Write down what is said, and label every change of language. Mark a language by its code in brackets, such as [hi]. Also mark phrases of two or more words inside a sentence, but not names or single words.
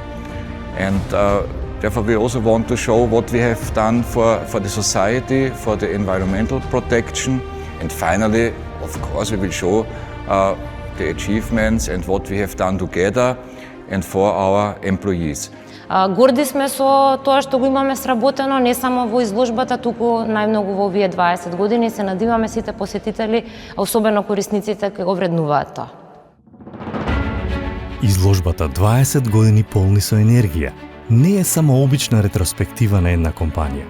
[en] And therefore we also want to show what we have done for the society, for the environmental protection. And finally, of course, we will show the achievements and what we have done together and for our employees. [mk] Горди сме со тоа што го имаме сработено не само во изложбата, туку најмногу во овие 20 години. Се надиваме сите посетители, а особено корисниците кои го вреднуваат тоа. Изложбата 20 години полни со енергија не е само обична ретроспектива на една компанија.